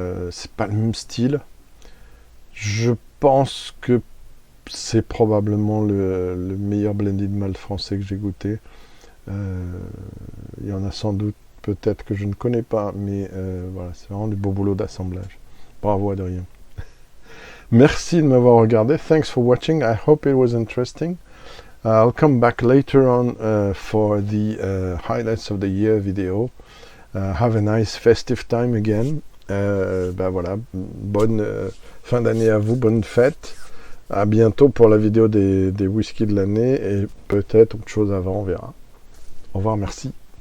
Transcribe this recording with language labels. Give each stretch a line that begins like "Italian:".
French: C'est pas le même style. Je pense que c'est probablement le meilleur blended malt français que j'ai goûté. Il y en a sans doute, peut-être que je ne connais pas, mais voilà, c'est vraiment du beau boulot d'assemblage. Bravo Adrien. Merci de m'avoir regardé.
English: Thanks for watching. I hope it was interesting. I'll come back later on for the highlights of the year video. Have a nice festive time again.
French: Voilà, bonne fin d'année à vous, bonne fête. À bientôt pour la vidéo des whiskies de l'année et peut-être autre chose avant, on verra. Au revoir, merci.